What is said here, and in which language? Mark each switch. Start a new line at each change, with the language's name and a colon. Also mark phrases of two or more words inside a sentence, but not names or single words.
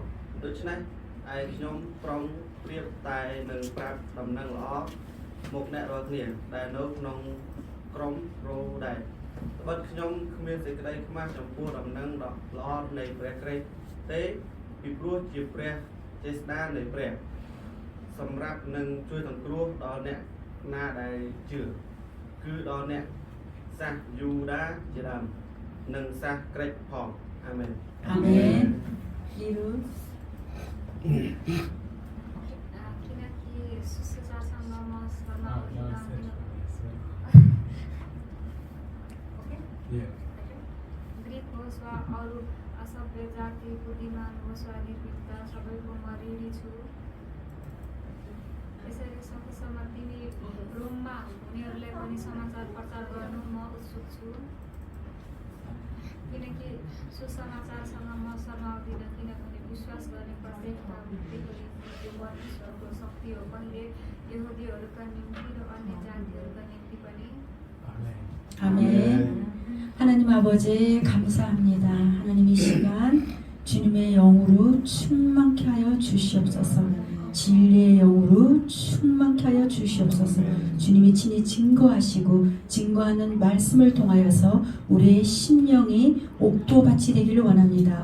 Khmer: ដូច្នេះឯខ្ញុំប្រុងប្រៀបតែនឹងប្រាប់ដំណឹងល្អមកអ្នករាល់គ្នាដែលនៅក្នុងក្រុមរោដែរត្បិតខ្ញុំគ្មានសេចក្តីខ្មាស់ចំពោះដំណឹងល្អនៃព្រះគ្រីស្ទទេពីព្រោះជាព្រះចេស្តានៃព្រះសម្រាប់នឹងជួយសង្គ្រោះដល់អ្នកណាដែលជឿគឺដល់អ្នកសាសយូដាជាដើមនិងសាសក្រិចផងអាមែន
Korean: 아멘. 리루. Yeah.
Nepali: ग्रीक होस् वा अरू असभ्य जाति बुद्धिमान होस् वा निर्भीकता सबैको म ऋणी छु यसरी सकेसम्म तिमी रोममा हुनेहरूलाई पनि समाचार प्रचार गर्नु म उत्सुक छु किनकि सुसमाचारसँग म शर्माउँदिनँ किनभने विश्वास गर्ने प्रत्येकमा बुद्धिको निम्ति परमेश्वरको शक्ति हो पहिले यहुदीहरूका निम्ति र अन्य जातिहरूका निम्ति पनि
Korean: 아멘. 하나님 아버지 감사합니다. 하나님 이 시간 주님의 영으로 충만케 하여 주시옵소서. 진리의 영으로 충만케 하여 주시옵소서. 주님이 친히 증거하시고 증거하는 말씀을 통하여서 우리의 심령이 옥토밭이 되기를 원합니다.